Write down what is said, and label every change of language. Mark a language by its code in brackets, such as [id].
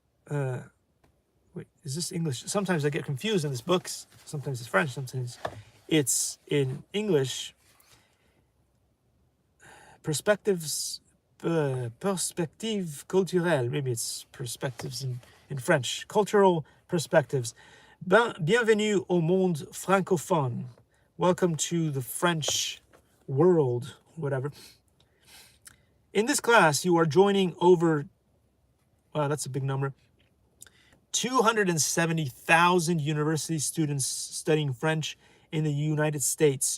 [en] Wait, is this English? Sometimes I get confused in this book. Sometimes it's French. Sometimes it's in English. [fr] Perspectives. Perspective culturelle. [en] Maybe it's perspectives in French. Cultural perspectives. [fr] Bienvenue au monde francophone. [en] Welcome to the French world, whatever. In this class, you are joining over, wow, that's a big number, 270,000 university students studying French in the United States.